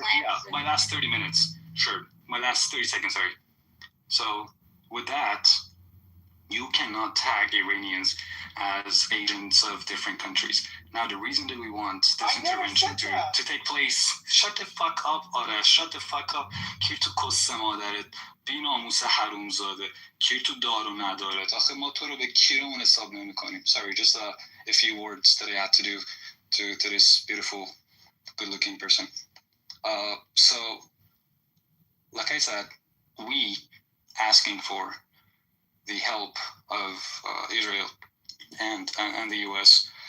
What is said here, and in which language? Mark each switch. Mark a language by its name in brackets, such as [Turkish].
[English] Yeah, my last 30 minutes. Sure, my last 30 seconds. Sorry. So with that, you cannot tag Iranians as agents of different countries. Now, the reason that we want this intervention to take place, shut the fuck up, Ara, shut the fuck up. [Persian] کیر تو کس مادرت بی ناموس حروم زاده کیر تو دار و ندارت آخه ما تو رو به کیرمون حساب نمی کنیم. [English] Sorry, just a few words that I had to do to this beautiful, good-looking person. So, like I said, we asking for the help of Israel and the U.S.